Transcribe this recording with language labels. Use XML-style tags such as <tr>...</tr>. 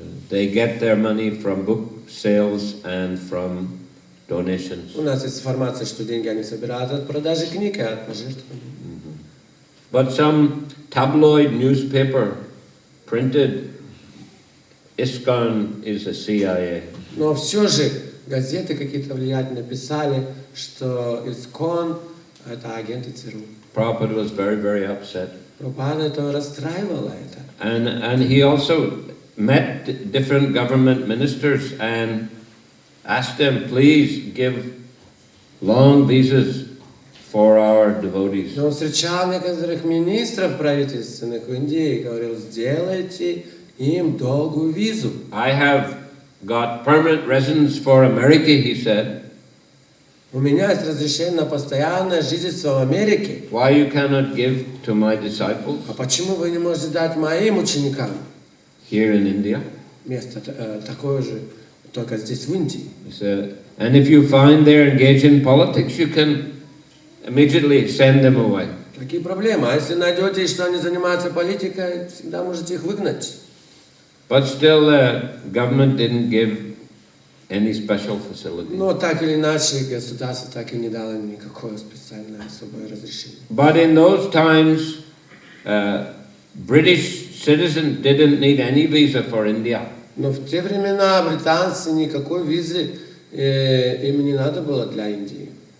<en>They get their money from book sales and from donations.</en> <ru>У нас есть информация, что деньги они собирают от продажи книг и от пожертвований.</ru> <en>But some tabloid newspaper printed ISKCON is a CIA.</en> <ru>Но все же газеты какие-то влиятельные писали, что ИСККОН – это агенты ЦРУ.</ru> <en>Prabhupada was very, very upset.</en> <ru>Прабхупада это расстраивало это.</ru> <en>And he also met different government ministers and asked them, please give long visas for our devotees.</en> <ru>Но он встречал некоторых министров правительственных в Индии и говорил, сделайте им долгую визу.</ru> <en>I have got permanent residence for America, he said.</en> <ru>У меня есть разрешение на постоянное жительство в Америке.</ru> <en>Why you cannot give to my disciples</en> <ru>А почему вы не можете дать моим ученикам</ru> <en>here in India?</en> <ru>место такое же, только здесь в Индии?</ru> <en>He said, and if you find they're engaged in politics, you can immediately send them away.</en> <ru>Какие проблемы? А если найдете, что они занимаются политикой, всегда можете их выгнать.</ru> <en>But still, the government didn't give any special facility.</en> <ru>Но так или иначе, государство так и не дало никакое специальное особое разрешение.</ru> <en>But in those times, British citizens didn't need any visa for India.</en> <ru>Но в те времена британцы никакой визы им не надо было для Индии.</ru>